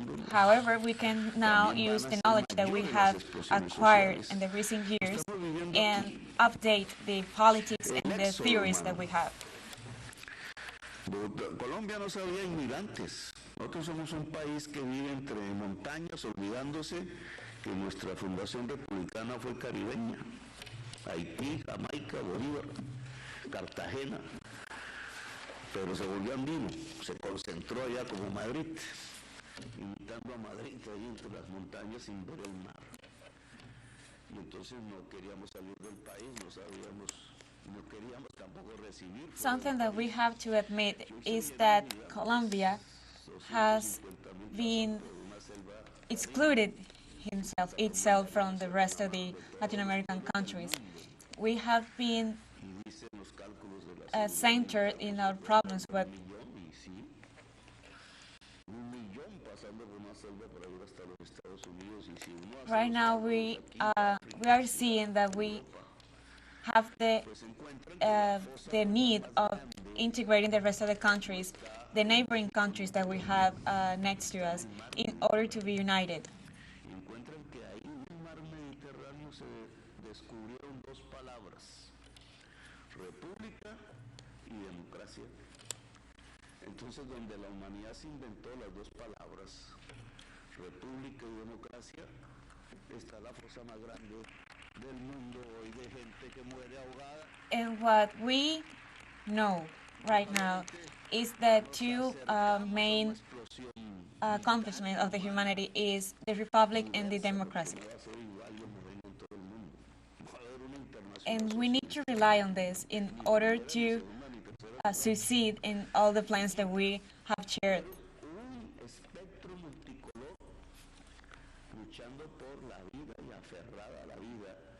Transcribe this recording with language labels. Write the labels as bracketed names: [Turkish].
[English] However, we can now use the knowledge that we have acquired in the recent years and update the politics and the theories that we have. [Spanish] Colombia no sabía inmigrantes. Nosotros somos un país que vive entre montañas, olvidándose que nuestra fundación republicana fue caribeña. Haití, Jamaica, Bolívar, Cartagena. Pero se volvió andino, se concentró allá como Madrid, imitando a Madrid ahí entre las montañas sin ver el mar. Y entonces no queríamos salir del país, no sabíamos. [English] Something that we have to admit is that Colombia has been excluded itself from the rest of the Latin American countries. We have been centered in our problems, but right now we are seeing that we have the need of integrating the rest of the countries, the neighboring countries that we have next to us, in order to be united. [Spanish] Entonces, donde la humanidad se inventó las dos palabras, república y democracia, está la fuerza más grande del mundo hoy de gente que muere ahogada. [English] And what we know right now is that two main accomplishments of the humanity is the republic and the democracy. And we need to rely on this in order to succeed in all the plans that we have shared. [Spanish] Luchando por la vida y aferrada a la vida.